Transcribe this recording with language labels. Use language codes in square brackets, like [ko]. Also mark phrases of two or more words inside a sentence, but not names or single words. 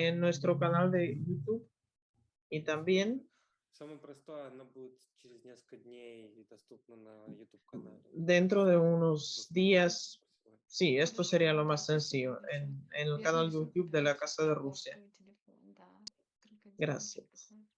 [es] en nuestro canal de YouTube y también [ru] Самое простое, она будет через несколько дней доступна на YouTube-канале. [es] dentro de unos días. Sí, esto [ru] Хорошо. [es] sería lo [ru] Да, [es] más [ru] спасибо [es] sencillo [ru] большое. [es] en el [ru] Я [es] canal de [ru] запишу [es] YouTube de la Casa de Rusia. [ru] свой телефон, да. Несколько дней. [es] Gracias.